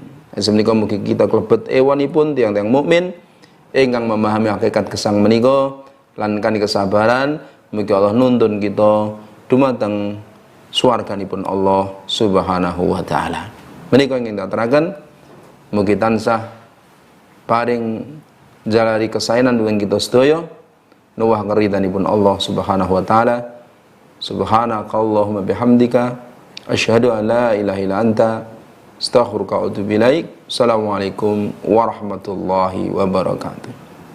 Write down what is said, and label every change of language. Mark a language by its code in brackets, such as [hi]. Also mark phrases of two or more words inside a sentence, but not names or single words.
[jv] Semenika mugi kita klebet ewanipun tiyang-tiyang mukmin ingkang memahami hakikat gesang menika lan kanthi kesabaran mugi Allah nuntun kita dumateng swarganipun Allah [ar] سبحانه وتعالى. [jv] Menika ingkang dateraken mugi tansah paring jalari kesainan dumateng kita sedaya nuwuh ngridhanipun Allah [ar] سبحانه وتعالى. سبحانك اللهم وبحمدك أشهد أن لا إله إلا أنت أستغفرك وأتوب إليك. السلام عليكم ورحمة الله وبركاته.